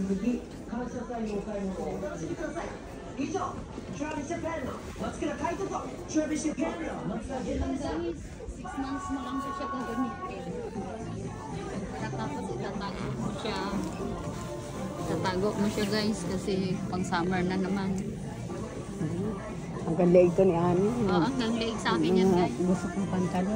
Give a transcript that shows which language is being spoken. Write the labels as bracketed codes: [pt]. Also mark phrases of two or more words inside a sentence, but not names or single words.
[ja] 以上 Travis Japan の松倉海斗と Travis Japan の松倉健太でした。 [tl] 6 months mo lang siya gagamitin. Tapos itatago mo siya. Itatago mo siya guys kasi pang summer na naman. Ang ganda ito ni Ani. Oo, ang gagawin sa akin [en] yan guys. [tl] Gusto kong pantalon.